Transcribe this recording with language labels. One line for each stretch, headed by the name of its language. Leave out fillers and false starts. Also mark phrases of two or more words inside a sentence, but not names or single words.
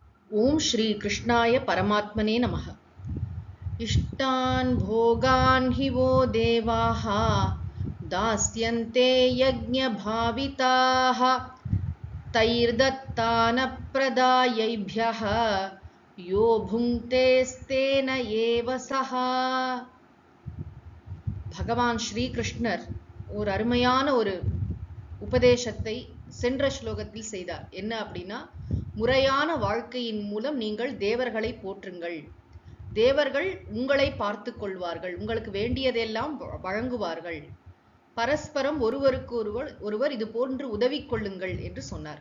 Sanskrit: ओम श्री कृष्णाय परमात्मने नमः। इष्टान् भोगान् हि वो देवाः दास्यन्ते यज्ञभाविताः तैर्दत्तानप्रदायैभ्यः यो भुङ्क्तेस्तेन एव सः।
Tamil: भगवान श्री कृष्णர் ஒரு அருமையான ஒரு உபதேசத்தை சென்ற ஸ்லோகத்தில் செய்தார். என்ன அப்படின்னா, முறையான வாழ்க்கையின் மூலம் நீங்கள் தேவர்களை போற்றுங்கள், தேவர்கள் உங்களை பார்த்து கொள்வார்கள், உங்களுக்கு வேண்டியதெல்லாம் வழங்குவார்கள், பரஸ்பரம் ஒருவருக்கு ஒருவர் இது போன்று உதவி கொள்ளுங்கள் என்று சொன்னார்.